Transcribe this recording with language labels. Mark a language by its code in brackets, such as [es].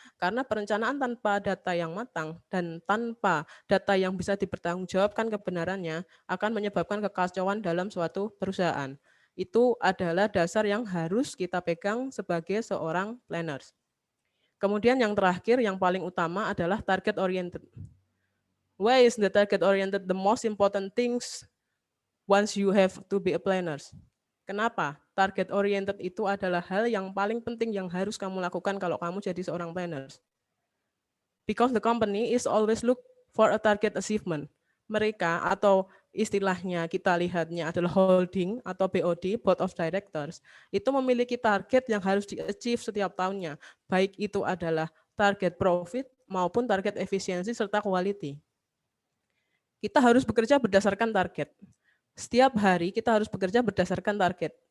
[id] Karena perencanaan tanpa data yang matang dan tanpa data yang bisa dipertanggungjawabkan kebenarannya akan menyebabkan kekacauan dalam suatu perusahaan. Itu adalah dasar yang harus kita pegang sebagai seorang planners. Kemudian yang terakhir, yang paling utama adalah target oriented. [en] Why is the target oriented the most important things once you have to be a planners? [id] Kenapa? Target oriented itu adalah hal yang paling penting yang harus kamu lakukan kalau kamu jadi seorang planners. [en] Because the company is always look for a target achievement. [id] Mereka atau istilahnya kita lihatnya adalah holding atau BOD, Board of Directors, itu memiliki target yang harus di-achieve setiap tahunnya. Baik itu adalah target profit maupun target efisiensi serta quality. Kita harus bekerja berdasarkan target. Setiap hari kita harus bekerja berdasarkan target.